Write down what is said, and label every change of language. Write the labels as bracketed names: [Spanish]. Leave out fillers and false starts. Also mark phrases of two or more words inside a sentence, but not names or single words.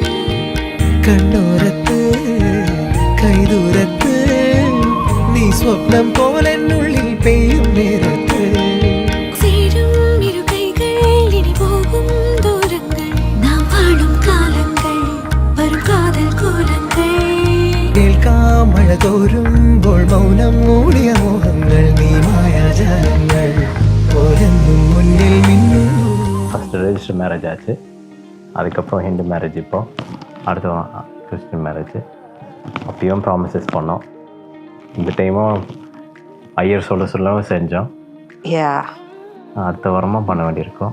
[Tamil] கண்ணோரத்து கைதூரத்து நீ சொப்னம் போல என்னுள்ளில் பெய்யும் நேரத்தில், சேரும் இரு கைகள் இனி போகும் தூரங்கள், நாம் வாழும் காலங்கள் வரும் காதல் கோலங்கள், [Malayalam] കേൾക്കാമഴതോരും മൗനം മൂടിയ മോഹങ്ങൾ നീ മായാജാലങ്ങൾ ഓരെന്നും മുന്നിൽ മിന്നും. [Tamil] ஃபஸ்ட்டு [English] register marriage [Tamil] ஆச்சு, அதுக்கப்புறம் [English] Hindu marriage, [Tamil] இப்போ அடுத்த [English] Christian marriage. [Tamil] அப்பயும் ப்ராமிசஸ் பண்ணோம். இந்த டைமும் ஐயர் சொல்லவும் செஞ்சோம். அடுத்த வாரமாக பண்ண வேண்டியிருக்கோம்.